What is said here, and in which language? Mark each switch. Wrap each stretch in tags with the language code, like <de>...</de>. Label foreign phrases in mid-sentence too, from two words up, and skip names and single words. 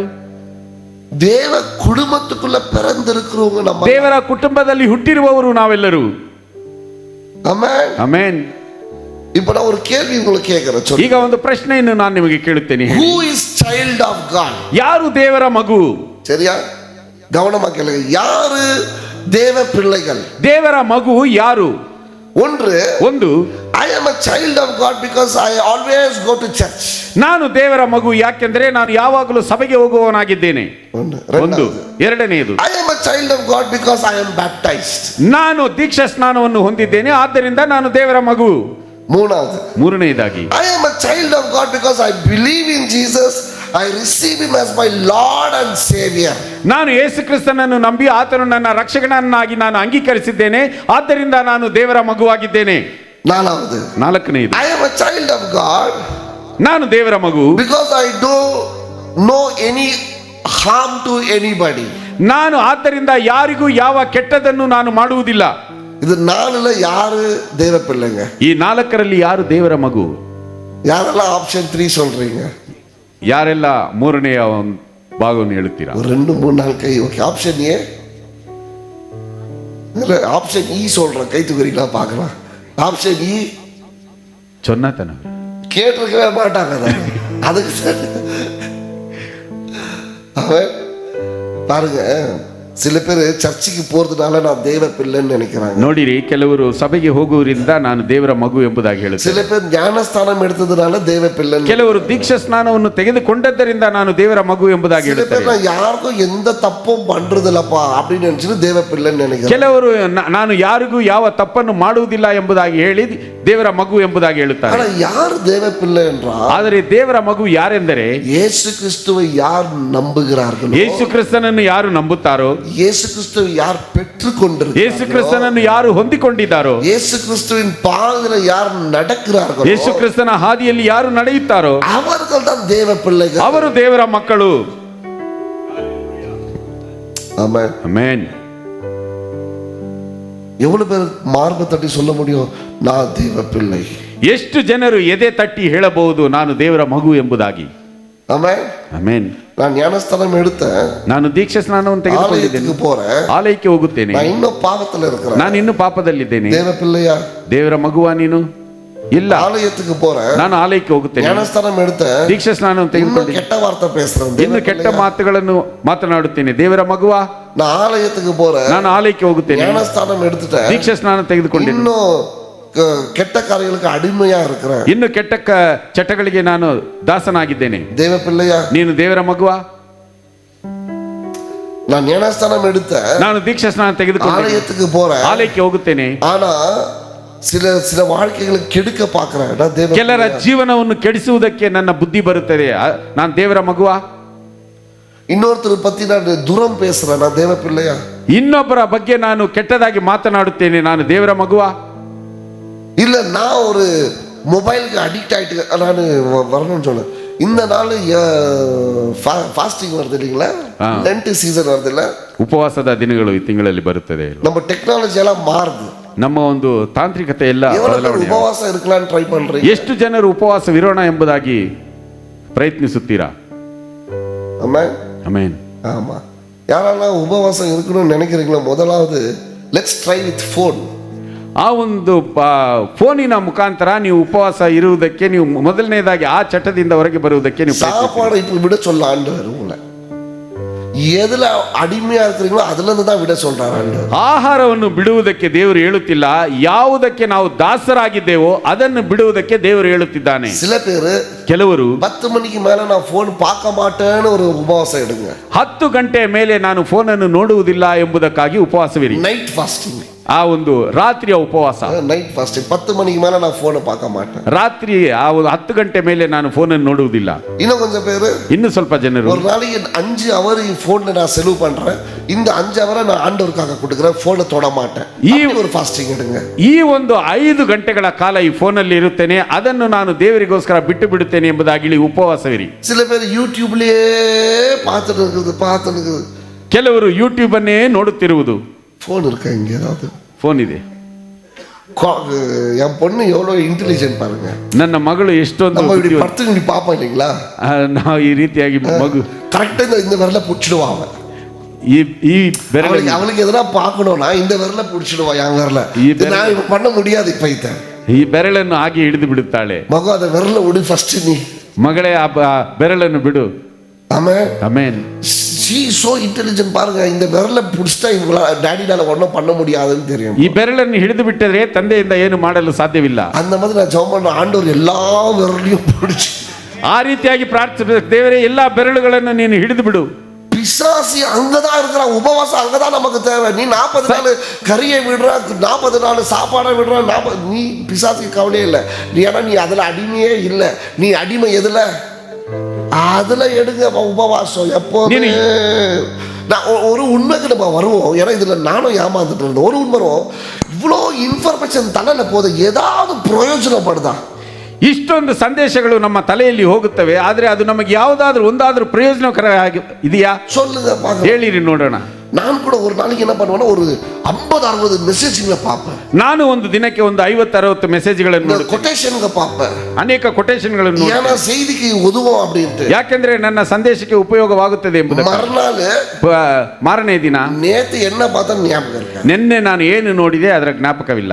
<ta>தேவ குடும்பத்துக்குள்ள பிறந்திருக்கிறவங்க நம்ம.</ta> <kn>ದೇವರ ಕುಟುಂಬದಲ್ಲಿ ಹುಟ್ಟಿರುವವರು ನಾವೆಲ್ಲರೂ.</kn> <ta>ஆமென்.</ta> <kn>ಆಮೆನ್.</kn> <ta>இப்போ நான் ஒரு கேள்வி உங்களுக்கு கேட்கிறேன். சொல்லு.</ta> <kn>ಈಗ ಒಂದು ಪ್ರಶ್ನೆಯನ್ನು ನಾನು ನಿಮಗೆ ಕೇಳುತ್ತೇನೆ.</kn> <en>Who is child of God?</en> <kn>ಯಾರು ದೇವರ ಮಗು?</kn> <ta>சரியா? கவனமா கேளுங்க. யாரு தேவ பிள்ளைகள்?</ta> <kn>ದೇವರ ಮಗು ಯಾರು?</kn> <en>ಒಂದು I am a child of God because I always go to church.</en> <kn>ನಾನು ದೇವರ ಮಗು ಯಾಕೆಂದ್ರೆ ನಾನು ಯಾವಾಗಲೂ ಸಭೆಗೆ ಹೋಗುವವನಾಗಿದ್ದೇನೆ. ಒಂದು. ಎರಡನೆಯದು,</kn> <en>I am a child of God because I am baptized.</en> <kn>ನಾನು ದೀಕ್ಷಾ ಸ್ನಾನವನ್ನು ಹೊಂದಿದ್ದೇನೆ, ಆದ್ದರಿಂದ ನಾನು ದೇವರ ಮಗು. ಮೂರನೆಯದಾಗಿ,</kn> <en>I am a child of God because I believe in Jesus. I receive him as my Lord and Savior.</en> <kn>ನಾನು ಯೇಸು ಕ್ರಿಸ್ತನನ್ನು ನಂಬಿ ಆತನು ನನ್ನ ರಕ್ಷಕನನ್ನಾಗಿ ನಾನು ಅಂಗೀಕರಿಸಿದ್ದೇನೆ, ಆದ್ದರಿಂದ ನಾನು ದೇವರ ಮಗುವಾಗಿದ್ದೇನೆ. ನಾಲ್ಕನೆಯದು,</kn> <en>I am a child of God.</en> <kn>ನಾನು ದೇವರ ಮಗು</kn> <en>because I don't know any harm to anybody.</en> <kn>ನಾನು ಆದ್ದರಿಂದ ಯಾರಿಗೂ ಯಾವ ಕೆಟ್ಟದನ್ನು ನಾನು ಮಾಡುವುದಿಲ್ಲ. ಇದು ನಾಲ್ಕರಲ್ಲಿ ಯಾರು ದೇವ பிள்ளைங்க? ಈ ನಾಲ್ಕರಲ್ಲಿ ಯಾರು ದೇವರ ಮಗು? ಯಾರೆಲ್ಲ ಆಪ್ಷನ್ 3 சொல்றீங்க? ಯಾರೆಲ್ಲ ಮೂರನೆಯ ಭಾಗವನ್ನು ಹೇಳುತ್ತೀರಾ? 2 3 4 ಕೈ.</kn> <ta>ஓகே, ஆப்ஷன் ஏ இல்ல ஆப்ஷன் இ சொல்றேன். கை தூக்குறீங்களா பார்க்கலாம். ஆப்ஷன் இ சொன்னதன கேட்டிருக்கவே மாட்டாங்க. அதுக்கு சரி. அவன் பாருங்க, சில பேர் சர்ச்சுக்கு போறதுனால நான் தேவ பிள்ளைன்னு நினைக்கிறாங்க.</ta> <kn>ನೋಡಿರಿ, ಕೆಲವರು ಸಭೆಗೆ ಹೋಗುವುದರಿಂದ ನಾನು ದೇವರ ಮಗು ಎಂಬುದಾಗಿ ಹೇಳುತ್ತಾರೆ.</kn> <ta>சில பேர் ஞானஸ்தானம் எடுத்ததுனால தேவ பிள்ளை.</ta> <kn>ಕೆಲವರು ದೀಕ್ಷಾ ಸ್ನಾನವನ್ನು ತೆಗೆದುಕೊಂಡದ್ದರಿಂದ ನಾನು ದೇವರ ಮಗು ಎಂಬುದಾಗಿ ಹೇಳುತ್ತಾರೆ.</kn> <ta>சில பேர் யாருக்கும் எந்த தப்பும் பண்றதில்லப்பா அப்படின்னு நினைச்சிட்டு தேவ பிள்ளைன்னு நினைக்கிறாங்க.</ta> <kn>ಕೆಲವರು ನಾನು ಯಾರಿಗೂ ಯಾವ ತಪ್ಪನ್ನು ಮಾಡುವುದಿಲ್ಲ ಎಂಬುದಾಗಿ ಹೇಳಿ ದೇವರ ಮಗು ಎಂಬುದಾಗಿ ಹೇಳುತ್ತಾರೆ.</kn> <ta>ஆனா யார் தேவ பிள்ளை என்றால்,</ta> <kn>ಆದರೆ ದೇವರ ಮಗು ಯಾರೆಂದರೆ</kn> <ta>இயேசு கிறிஸ்துவை யார் நம்புகிறார்களோ,</ta> <kn>ಯೇಸು ಕ್ರಿಸ್ತನನ್ನು ಯಾರು ನಂಬುತ್ತಾರೋ,</kn> <ta>இயேசு கிறிஸ்துவை யார் பெற்றுக்கொண்டிருக்கிறார்களோ,</ta> <kn>ಯೇಸು ಕ್ರಿಸ್ತನನ್ನು ಯಾರು ಹೊಂದಿಕೊಂಡಿದ್ದಾರೋ,</kn> <ta>இயேசு கிறிஸ்துவின் பாதையில யார் நடக்கிறார்களோ,</ta> <kn>ಯೇಸು ಕ್ರಿಸ್ತನ ಹಾದಿಯಲ್ಲಿ ಯಾರು ನಡೆಯುತ್ತಾರೋ</kn> <ta>அவர்கள் தான் தேவ பிள்ளைகள்.</ta> <kn>ಅವರು ದೇವರ ಮಕ್ಕಳು.</kn> <ta>ஆமென்.</ta> <kn>ಆಮೆನ್.</kn> <ta>எவ்வளவு பேர் மார்பை தட்டி சொல்ல முடியும் நான் தேவ பிள்ளை?</ta> <kn>ಎಷ್ಟು ಜನರು ಎದೆ ತಟ್ಟಿ ಹೇಳಬಹುದು ನಾನು ದೇವರ ಮಗು ಎಂಬುದಾಗಿ?</kn> <ta>ஆமென்.</ta> <kn>ಆಮೆನ್.</kn> <ta>நான் ஞானஸ்தானம் எடுத்தேன்.</ta> <kn>ನಾನು ದೀಕ್ಷಾ ಸ್ನಾನವನ್ನು ತೆಗೆದುಕೊಂಡಿದ್ದೇನೆ,</kn> <ta>போறேன்,</ta> <kn>ಆಲಯಕ್ಕೆ ಹೋಗುತ್ತೇನೆ,</kn> <ta>நான் இன்னும் பாவத்துல இருக்கிறேன்.</ta> <kn>ನಾನು ಇನ್ನು ಪಾಪದಲ್ಲಿದ್ದೇನೆ.</kn> <ta>தேவ பிள்ளையா?</ta> <kn>ದೇವರ ಮಗುವಾ ನೀನು? ಇಲ್ಲ.</kn> <ta>ஆலயத்துக்கு போறேன்,</ta> <kn>ನಾನು ಆಲಯಕ್ಕೆ ಹೋಗುತ್ತೇನೆ,</kn> <ta>ஞானஸ்தானம் எடுத்தேன்,</ta> <kn>ದೀಕ್ಷಾ ಸ್ನಾನವನ್ನು ತೆಗೆದುಕೊಂಡಿದ್ದೇನೆ,</kn> <ta>கெட்ட வார்த்தை பேசுறேன்,</ta> <kn>ಇನ್ನು ಕೆಟ್ಟ ಮಾತುಗಳನ್ನು ಮಾತನಾಡುತ್ತೇನೆ. ದೇವರ ಮಗುವಾ?</kn> <ta>நான் ஆலயத்துக்கு போறேன்,</ta> <kn>ನಾನು ಆಲಯಕ್ಕೆ ಹೋಗುತ್ತೇನೆ,</kn> <ta>ஞானஸ்தானம் எடுத்துட்டேன்,</ta> <kn>ದೀಕ್ಷಾ ಸ್ನಾನ ತೆಗೆದುಕೊಂಡಿದ್ದೇನೆ,</kn> <ta>இன்னும் கெட்ட காரியங்களுக்கு அடிமையா இருக்கிறேன்,</ta> <kn>ಇನ್ನು ಕೆಟ್ಟ ಚಟಗಳಿಗೆ ನಾನು ದಾಸನಾಗಿದ್ದೇನೆ.</kn> <ta>தேவ பிள்ளையா?</ta> <kn>ನೀನು ದೇವರ ಮಗುವಾ?</kn> <ta>நான் ஞானஸ்தானம் எடுத்தேன்,</ta> <kn>ನಾನು ದೀಕ್ಷಾ ಸ್ನಾನ ತೆಗೆದುಕೊಂಡು</kn> <ta>ஆலயத்துக்கு போறேன்,</ta> <kn>ಆಲಯಕ್ಕೆ ಹೋಗುತ್ತೇನೆ,</kn> <ta>ஆனா சில வாழ்க்கைகளை கெடுக்க பார்க்கிறேன். நான் தேவ</ta> <kn>ಕೆಲರ ಜೀವನವನ್ನು ಕೆಡಿಸುವುದಕ್ಕೆ ನನ್ನ ಬುದ್ಧಿ ಬರುತ್ತದೆ. ನಾನು ದೇವರ ಮಗುವಾ?</kn> <ta>இன்னொருத்தர் பத்தி நான் துரம் பேசுறேன், நான் தேவ பிள்ளையா?</ta> <kn>ಇನ್ನೊಬ್ಬರ ಬಗ್ಗೆ ನಾನು ಕೆಟ್ಟದಾಗಿ ಮಾತನಾಡುತ್ತೇನೆ, ನಾನು ದೇವರ ಮಗುವಾ?</kn> <ta>இல்ல நான் ஒரு மொபைலுக்கு அடிக்ட் ஆயிட்டு நான் வரணும்னு சொன்னேன். இந்த நாள் ஃபாஸ்டிங் வருது இல்லைங்களா,</ta> <en>Lent season</en> <ta>வருது இல்ல,</ta> <kn>ಉಪವಾಸದ ದಿನಗಳು ಈ ತಿಂಗಳಲ್ಲಿ ಬರುತ್ತದೆ.</kn> <ta>நம்ம டெக்னாலஜி எல்லாம் மாறுது.</ta> <kn>ನಮ್ಮ ಒಂದು ತಾಂತ್ರಿಕತೆ ಎಲ್ಲ</kn> <ta>உபவாசம் இருக்கலாம்னு ட்ரை பண்றீங்க.</ta> <kn>ಎಷ್ಟು ಜನರು ಉಪವಾಸವಿರೋಣ ಎಂಬುದಾಗಿ ಪ್ರಯತ್ನಿಸುತ್ತೀರಾ?</kn> <ta>ஆமென்.</ta> <kn>ಆಮೆನ್.</kn> <ta>ஆமா, யாரெல்லாம் உபவாசம் இருக்கணும்னு நினைக்கிறீங்களோ, முதலாவது</ta> <en>let's try with phone.</en> <kn>ಆ ಒಂದು ಫೋನಿನ ಮುಖಾಂತರ ನೀವು ಉಪವಾಸ ಇರುವುದಕ್ಕೆ, ನೀವು ಮೊದಲನೇದಾಗಿ ಆ ಚಟದಿಂದ ಹೊರಗೆ ಬರುವುದಕ್ಕೆ ನೀವು</kn> <ta>சாப்பாடை இப்ப விட சொல்ல ஆண்டவர் உங்களை எதுல அடிமையா இருக்கிறீங்களோ அதுல இருந்து தான் விட சொல்றாரு ஆண்டவர்.</ta> <kn>ಆಹಾರವನ್ನು ಬಿಡುವುದಕ್ಕೆ ದೇವರು ಹೇಳುತ್ತಿಲ್ಲ, ಯಾವುದಕ್ಕೆ ನಾವು ದಾಸರಾಗಿದ್ದೇವೋ ಅದನ್ನು ಬಿಡುವುದಕ್ಕೆ ದೇವರು ಹೇಳುತ್ತಿದ್ದಾನೆ.</kn> <ta>சில பேரு</ta> <kn>ಕೆಲವರು</kn> <ta>10 மணிக்கு மேல நான் போன் பார்க்க மாட்டேன்னு ஒரு உபவாசம் எடுங்க.</ta> <kn>10 ಗಂಟೆ ಮೇಲೆ ನಾನು ಫೋನ್ ಅನ್ನು ನೋಡುವುದಿಲ್ಲ ಎಂಬುದಕ್ಕಾಗಿ ಉಪವಾಸವಿರಿ.</kn> <en>night fasting.</en> <kn>ಆ ಒಂದು ರಾತ್ರಿಯ ಉಪವಾಸ.</kn> <en>night fasting.</en> <ta>10 மணிக்கு மேல நான் போனை பார்க்க மாட்டேன்.</ta> <kn>ರಾತ್ರಿ ಆ ಒಂದು 10 ಗಂಟೆ ಮೇಲೆ ನಾನು ಫೋನನ್ನು ನೋಡುವುದಿಲ್ಲ.</kn> <ta>இன்னும் கொஞ்சம் பேரு,</ta> <kn>ಇನ್ನು ಸ್ವಲ್ಪ ಜನರು,</kn> <ta>ஒரு நாளைக்கு 5 ஹவர் போன்ல நான் செலவு பண்றேன், இந்த 5 ஹவரை நான் ஆண்டவருக்காக கொடுக்குறேன், போனை தொட மாட்டேன். ஒரு ஃபாஸ்டிங் எடுங்க.</ta> <kn>ಈ ಒಂದು 5 ಗಂಟೆಗಳ ಕಾಲ ಈ ಫೋನಲ್ಲಿ ಇರುತ್ತೇನೆ, ಅದನ್ನು ನಾನು ದೇವರಿಗೋಸ್ಕರ ಬಿಟ್ಟು ಬಿಡುತ್ತೇನೆ ಎಂಬುದಾಗಿ ಉಪವಾಸವಿರಿ.</kn> <ta>சில பேர் யூடியூப்லயே பார்த்துட்டு இருக்குது.</ta> <kn>ಕೆಲವರು ಯೂಟ್ಯೂಬ್ ಅನ್ನೇ ನೋಡುತ್ತಿರುವುದು.</kn> <ta>ಫೋನ್ இருக்கா இங்க ஏதாவது?</ta> <kn>ಫೋನ್ ಇದೆ.</kn> <ta>என் பொண்ணு எவ்வளவு இன்டெலிஜென்ட் பாருங்க.</ta> <kn>ನನ್ನ ಮಗಳು ಎಷ್ಟೊಂದು</kn> <ta>இப்படி படுத்து இப்படி பாப்பா இல்லைங்களா?</ta> <kn>ನಾವು ಈ ರೀತಿಯಾಗಿ ಮಗು</kn> <ta>கரெக்டா இந்த விரல புடிச்சிடுவா அவ.</ta> <kn>ಈ ಬೆರಳು</kn> <ta>அவளுக்கு எதனா பார்க்கணும்னா இந்த விரல புடிச்சிடுவா என் விரல. நான் இப்ப பண்ண முடியாது இப்ப இத.</ta> <kn>ಈ ಬೆರಳನ್ನು ಹಾಗೆ ಹಿಡಿದು ಬಿಡುತ್ತಾಳೆ. ಮಗು ಅದ ವಿರಲ ಉಡಿ ಫಸ್ಟ್ ನೀ. ಮಗಳೇ ಆ ಬೆರಳನ್ನು ಬಿಡು. ಆಮೆನ್ ಆಮೆನ್.</kn> <en>she is so intelligent பாருங்க.</en> <ta>இந்த விரல புடிச்சா இவங்கள டாடினால ஒண்ணும் பண்ண முடியாதுன்னு தெரியும்.</ta> <kn>ಈ ಬೆರಳನ್ನು ಹಿಡಿದು ಬಿಟ್ಟರೆ ತಂದೆಯಿಂದ ಏನು ಮಾಡಲು ಸಾಧ್ಯವಿಲ್ಲ.</kn> <ta>அந்த மாதிரி நான் ஜெபம் பண்ண ஆண்டவர் எல்லா விரலையும் புடிச்சு</ta> <kn>ಆ ರೀತಿಯಾಗಿ ಪ್ರಾರ್ಥಿಸಬೇಕು. ದೇವರೇ ಎಲ್ಲಾ ಬೆರಳುಗಳನ್ನು ನೀನು ಹಿಡಿದು ಬಿಡು.</kn> <ta>பிசாசி அங்கதான் இருக்கிறான். உபவாசம் அங்கதான் நமக்கு தேவை. நீ 40 நாள் கறியை விடுற, 40 நாள் சாப்பாடை விடுற, நீ பிசாசிக்கு கவலையே இல்லை. நீ ஏன்னா நீ அதுல அடிமையே இல்லை. நீ அடிமை எதுல? அதுல எடுங்க உபவாசம். எப்போ நான் ஒரு உண்மைக்கு நம்ம வருவோம். ஏன்னா இதுல நானும் ஏமாந்துட்டு இருந்தேன். ஒரு உண்மை வரும், இவ்வளோ இன்ஃபர்மேஷன் தலையில போது ஏதாவது பிரயோஜனப்படுதா?</ta> <kn>ಇಷ್ಟೊಂದು ಸಂದೇಶಗಳು ನಮ್ಮ ತಲೆಯಲ್ಲಿ ಹೋಗುತ್ತವೆ, ಆದರೆ ಅದು ನಮಗೆ ಯಾವುದಾದ್ರೂ ಒಂದಾದ್ರೂ ಪ್ರಯೋಜನಕರ ಇದೆಯಾ?</kn> <ta>சொல்லுங்க பாக்க.</ta> <kn>ಹೇಳಿರಿ ನೋಡೋಣ. ನಾನು ಕೂಡ</kn> <ta>ஒரு நாளைக்கு என்ன பண்ணுவேன்னா ஒரு 50-60 ಮೆಸೇಜ್ಗಳ பார்ப்பேன்.</ta> <kn>ನಾನು ಒಂದು ದಿನಕ್ಕೆ ಒಂದು 50-60 ಮೆಸೇಜ್ಗಳನ್ನು ನೋಡುತ್ತೇನೆ.</kn> <ta>ಕೊಟೇಶನ್ಗ பார்ப்பேன்.</ta> <kn>ಅನೇಕ ಕೊಟೇಶನ್ಗಳನ್ನು ನೋಡುತ್ತೇನೆ.</kn> <ta>ஏன்னா செய்திக்கு உதவும் அப்படிட்டு.</ta> <kn>ಯಾಕೆಂದ್ರೆ ನನ್ನ ಸಂದೇಶಕ್ಕೆ ಉಪಯೋಗವಾಗುತ್ತದೆ ಎಂಬುದು. ಮಾರನೇ ದಿನ</kn> <ta>நேத்து என்ன பார்த்தா ஞாபகம் ಇರಲ್ಲ.</ta> <kn>ನಿನ್ನೆ ನಾನು ಏನು ನೋಡಿದೆ ಅದರ ಜ್ಞಾಪಕವಿಲ್ಲ.</kn>